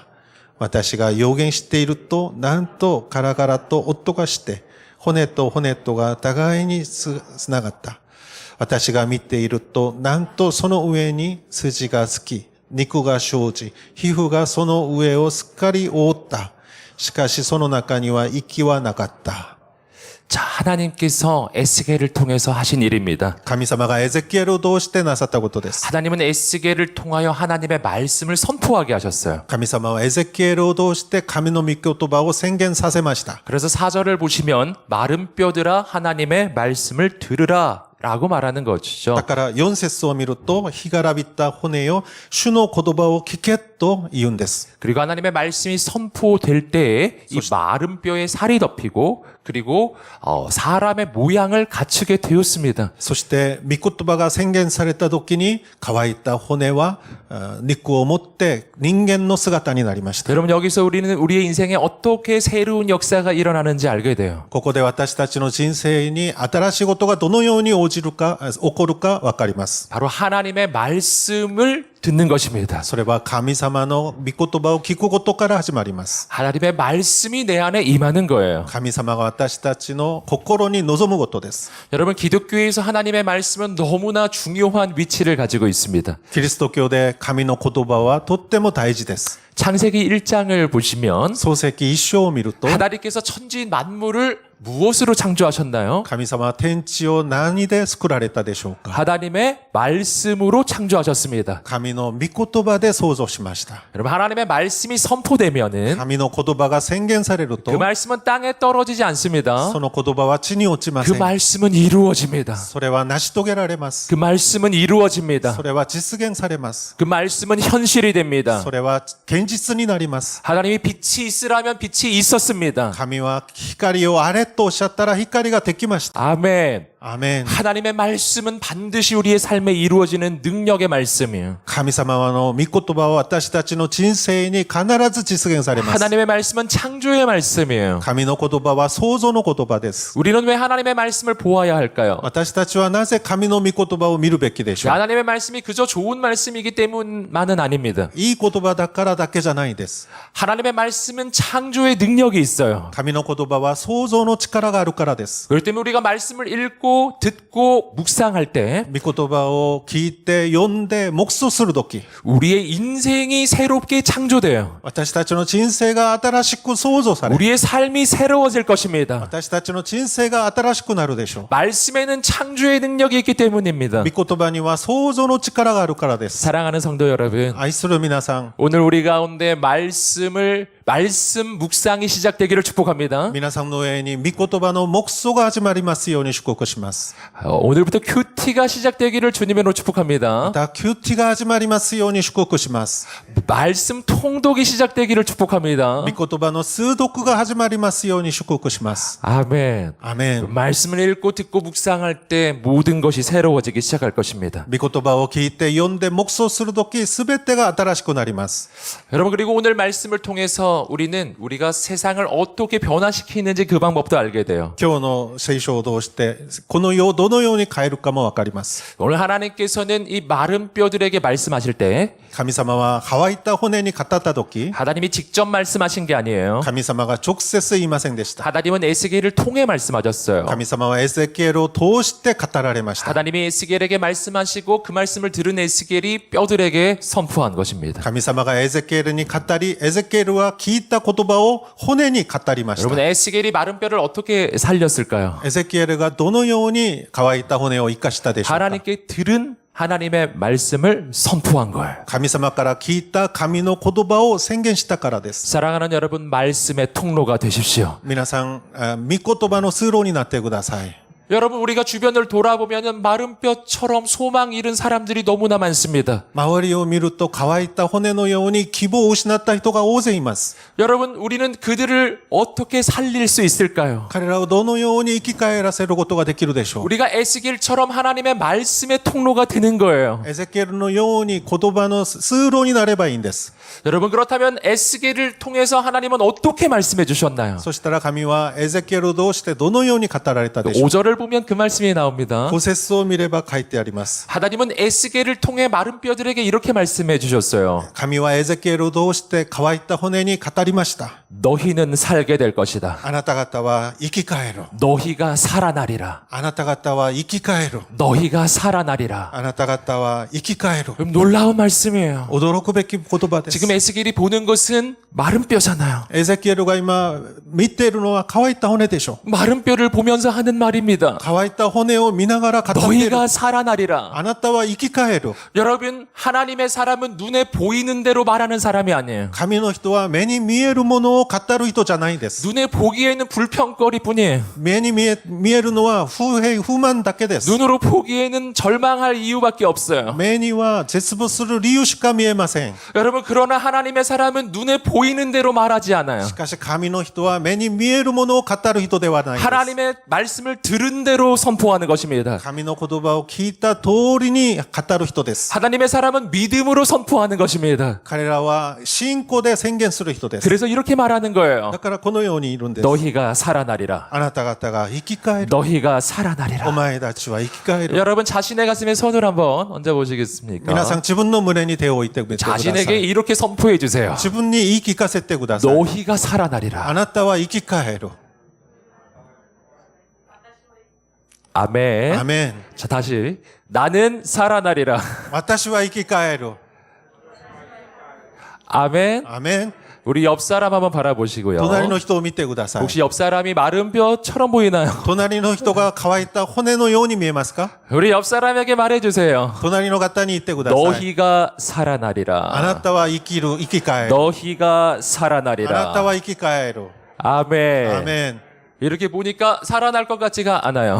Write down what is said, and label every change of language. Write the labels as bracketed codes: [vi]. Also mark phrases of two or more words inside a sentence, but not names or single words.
[ja] 私が予言していると、なんとカラカラと音がして、骨と骨とが互いにつながった。私が見ていると、なんとその上に筋がつき、肉が生じ、皮膚がその上をすっかり覆った。しかしその中には息はなかった。 [ko] 자, 하나님께서 에스겔을 통해서 하신 일입니다. [ja] 神様がエゼキエルを通してなさったことです。 [ko] 하나님은 에스겔을 통하여 하나님의 말씀을 선포하게 하셨어요. [ja] 神様はエゼキエルを通して神の御言葉を宣言させました。 [ko] 그래서 4절을 보시면 마른 뼈들아 하나님의 말씀을 들으라 라고 말하는 것이죠. [ja] だから4節を見ると、干からびた骨よ、主の言葉を聞けと言うんです。 [ko] 그리고 하나님의 말씀이 선포될 때에 이 마른 뼈에 살이 덮이고 그리고 사람의 모양을 갖추게 되었습니다. [ja] そして、御言葉が宣言された時に、乾いた骨は肉を持って人間の姿になりました。 [ko] 여러분 여기서 우리는 우리의 인생에 어떻게 새로운 역사가 일어나는지 알게 돼요. [ja] ここで私たちの人生に新しいことがどのように起こるかわかります。 [ko] 바로 하나님의 말씀을 듣는 것입니다. [ja] それは神様の御言葉を聞くことから始まります。 [ko] 하나님의 말씀이 내 안에 임하는 거예요. [ja] 神様が私たちの心に望むことです。 [ko] 여러분 기독교에서 하나님의 말씀은 너무나 중요한 위치를 가지고 있습니다. [ja] キリスト教で神の言葉はとっても大事です。 [ko] 창세기 1장을 보시면 [ja] 創世記一章を見ると、 [ko] 하나님께서 천지 만물을 무엇으로 창조하셨나요? [ja] 神様は天地を何で作られたでしょうか。 [ko] 하나님의 말씀으로 창조하셨습니다. [ja] 神の御言葉で創造しました。 [ko] 여러분 하나님의 말씀이 선포되면은 [ja] 神の言葉が宣言されると [ko] 그 、 말씀은 땅에 떨어지지 않습니다. [ja] その言葉は地に落ちま [ko] 그 [ja] せん。 [ko] 말씀은 이루어집니다. [ja] それは成し遂げられます。 [ko] 그 말씀은 이루어집니다. [ja] それは実現されます。 [ko] 그 말씀은 현실이 됩니다. [ja] それは現実になります。 [ko] 하나님이 빛이 있으라면 빛이 있었습니다. [ja] 神は光をあれとおっしゃったら光ができました。 [ko] 아멘. 아멘. 하나님의 말씀은 반드시 우리의 삶에 이루어지는 능력의 말씀이에요. [ja] 神様の御言葉は私たちの人生に必ず実現されます。 [ko] 하나님의 말씀은 창조의 말씀이에요. [ja] 神の言葉は創造の言葉です。 [ko] 우리는 왜 하나님의 말씀을 보아야 할까요? [ja] 私たちはなぜ神の御言葉を見るべきでしょう。 [ko] 하나님의 말씀이 그저 좋은 말씀이기 때문만은 아닙니다. [ja] いい言葉だからだけじゃないです。 [ko] 하나님의 말씀은 창조의 능력이 있어요. [ja] 神の言葉は創造の力があるからです。 [ko] 그렇기 때문에 우리가 말씀을 읽고 듣고 묵상할 때 [ja] 御言葉を聞いて読んで黙想するとき、 [ko] 우리의 인생이 새롭게 창조돼요. [ja] 私たちの人生が新しく創造され、 [ko] 우리의 삶이 새로워질 것입니다. [ja] 私たちの人生が新しくなるでしょう。 [ko] 말씀에는 창조의 능력이 있기 때문입니다. [ja] 御言葉には創造の力があるからです。 [ko] 사랑하는 성도 여러분, [ja] 愛する皆さん、 [ko] 오늘 우리 가운데 말씀 묵상이 시작되기를 축복합니다. [ja] 皆さんの上に御言葉の黙想が始まりますように祝福します。 [ko] 오늘부터 큐티가 시작되기를 주님으로 [ja] ま [ko] 축복합니다. [ja] た、キューティが始まりますように祝福します。 [ko] 말씀 통독이 시작되기를 축복합니다. [ja] 御言葉の通読が始まりますように祝福します。 [ko] 아멘. [ja] アメン。 [ko] 말씀을 읽고 듣고 묵상할 때 모든 것이 새로워지기 시작할 것입니다. [ja] 御言葉を聞いて読んで黙想するとき、すべてが新しくなります。 [ko] 여러분, 그리고 오늘 말씀을 통해서 우리가 세상을 어떻게 변화시키는지 그 방법도 알게 돼요. [ja] 今日の聖書を通して、この世をどのように変えるかもわかります。 [ko] 오늘 하나님께서는 이 마른 뼈들에게 말씀하실 때 [ja] 神様は乾いた骨に語ったとき、 [ko] 하나님이 직접 말씀하신 게 아니에요. [ja] 神様が直接言いませんでした。 [ko] 하나님은 에스겔을 통해 말씀하셨어요. [ja] 神様はエゼキエルを通して語られました。 [ko] 하나님이 에스겔에게 말씀하시고 그 말씀을 들은 에스겔이 뼈들에게 선포한 것입니다. [ja] 神様がエゼキエルに語り、エゼキエルは聞いた言葉を骨に語りまし [ko] 여러분, [ja] た。 [ko] 에스겔이 마른 뼈를 어떻게 살렸을까요? [ja] エゼキエルがどのように乾いた骨を生かしたでしょうか。 [ko] 하나님께 들은 하나님의 말씀을 선포한 거예요. [ja] 神様から聞いた神の言葉を宣言したからです。 [ko] 사랑하는 여러분, 말씀의 통로가 되십시오. [ja] 皆さん、御言葉の通路になってください。 [ko] 여러분, 우리가 주변을 돌아보면 마른 뼈처럼 소망 잃은 사람들이 너무나 많습니다. [ja] 周りを見ると乾いた骨のように希望を失った人が大勢います。 [ko] 여러분, 우리는 그들을 어떻게 살릴 수 있을까요? [ja] 彼らをどのように生き返らせることができるでしょう。 [ko] 우리가 에스겔처럼 하나님의 말씀의 통로가 되는 거예요. [ja] エゼキエルのように言葉の通路になればいいんです。 [ko] 여러분, 그렇다면 에스겔을 통해서 하나님은 어떻게 말씀해 주셨나요? [ja] そしたら神はエゼキエルを通してどのように語られたでしょう。 [ko] 5절을 보면 그 말씀이 나옵니다. [ja] 5 節を見れば書いてあります。 [ko] 하나님은 에스겔을 통해 마른 뼈들에게 이렇게 말씀해 주셨어요. [ja] 神はエゼキエルを通して乾いた骨に語りました。 [ko] 너희는 살게 될 것이다. [ja] あなた方は生き返る。 [ko] 너희가 살아나리라. [ja] あなた方は生き返る。 [ko] 너희가 살아나리라. [ja] あなた方は生き返る。 [ko] 놀라운 말씀이에요. [ja] 驚くべき言葉です。 [ko] 지금 에스겔이 보는 것은 마른 뼈잖아요. [ja] エゼキエルが今見ているのは乾いた骨でしょう。 [ko] 마른 뼈를 보면서 하는 말입니다. [ja] 乾いた骨を見ながら語っている。 [ko] 너희가 살아나리라. [ja] あなたは生き返る。 [ko] 여러분, 하나님의 사람은 눈에 보이는 대로 말하는 사람이 아니에요. [ja] 神の人は目に見えるものを語る人じゃないです。 [ko] 눈에 보기에는 불평거리뿐이에요. [ja] 目に見えるのは不平不満だけです。 [ko] 눈으로 보기에는 절망할 이유밖에 없어요. [ja] 目には絶望する理由しか見えません。 [ko] 여러분, 그러나 하나님의 사람은 눈에 보이는 대로 말하지 않아요. [ja] しかし神の人は目に見えるものを語る人ではないです。 [ko] 하나님의 말씀을 들은 대로 선포하는 것입니다. [ja] 神の言葉を聞いた通りに語る人です。 [ko] 하나님의 사람은 믿음으로 선포하는 것입니다. [ja] 彼らは信仰で宣言する人です。 [ko] 그래서 이렇게 말하는 거예요. [ja] だからこのようにいるんです。 [ko] 너희가 살아나리라. [ja] あなた方が生き返る。 [ko] 너희가 [ja] お [ko] 살아나리라. [ja] 前たちは生き返る。 [ko] 여러분, 자신의 가슴에 손을 한번 얹어 보시겠습니까? [ja] 皆さん自分の胸に手を置いてくださ [ko] 자신에게 [ja] い。 [ko] 이렇게 선포해 주세요. [ja] 自分に言い聞かせてください。 [ko] 너희가 [ja] あ [ko] 살아나리라. [ja] なたは生き返る。 [ko] 아멘. [ja] アメン。 [ko] 자, 다시. 나는 살아나리라. [ja] 私は生き返る。 [ko] 아멘. [ja] アメン。 [ko] 우리 옆 사람 한번 바라보시고요. [ja] 隣の人を見てください。 [ko] 혹시 옆 사람이 마른 뼈처럼 보이나요? [ja] 隣の人が乾いた骨のように見えますか？ [ko] 우리 옆 사람에게 말해 주세요. [ja] 隣の方に言ってください。 [ko] 너희가 [ja] あな [ko] 살아나리라. [ja] たは生きる、生き返る。 [ko] 너희가 [ja] あなた [ko] 살아나리라. [ja] は生き返る。 [ko] 아멘. [ja] アメン。 [ko] 이렇게 보니까 살아날 것 같지가 않아요.